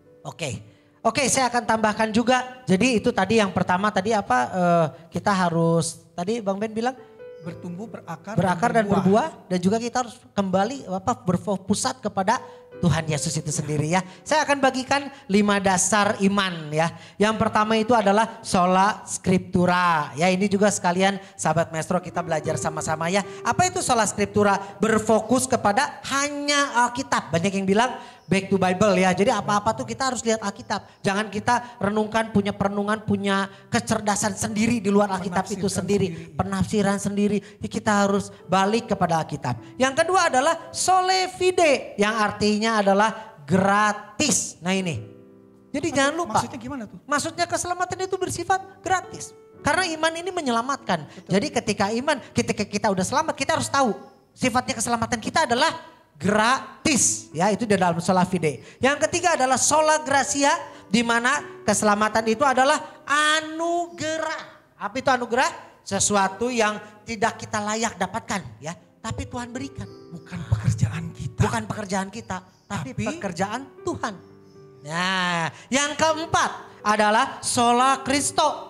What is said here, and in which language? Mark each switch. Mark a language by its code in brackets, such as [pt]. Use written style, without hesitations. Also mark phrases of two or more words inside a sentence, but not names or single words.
[id] Oke, saya akan tambahkan juga. Jadi itu tadi yang pertama tadi apa? Kita harus tadi Bang Ben bilang Bertumbuh, berakar dan berbuah, dan juga kita harus kembali berfokusat kepada Tuhan Yesus itu sendiri ya. Saya akan bagikan 5 dasar iman ya. Yang pertama itu adalah [la] sola scriptura. [id] Ya ini juga sekalian sahabat maestro kita belajar sama-sama ya. Apa itu [la] sola scriptura? [id] Berfokus kepada hanya Alkitab. Banyak yang bilang [en] back to Bible [id] ya. Jadi apa-apa tuh kita harus lihat Alkitab. Jangan kita renungkan, punya perenungan, punya kecerdasan sendiri di luar Alkitab itu sendiri. Penafsiran sendiri. Kita harus balik kepada Alkitab. Yang kedua adalah [la] sole fide. [id] Yang artinya adalah gratis. Nah ini. Jadi jangan lupa. Maksudnya gimana tuh? Maksudnya keselamatan itu bersifat gratis. Karena iman ini menyelamatkan. Betul. Jadi ketika kita udah selamat kita harus tahu. Sifatnya keselamatan kita adalah gratis, ya itu di dalam [la] sola fide. [id] Yang ketiga adalah [la] sola gratia, [id] di mana keselamatan itu adalah anugerah. Apa itu anugerah? Sesuatu yang tidak kita layak dapatkan, ya. Tapi Tuhan berikan. Bukan pekerjaan kita. Bukan pekerjaan kita, tapi pekerjaan Tuhan. Nah, yang keempat adalah [la] sola Christo.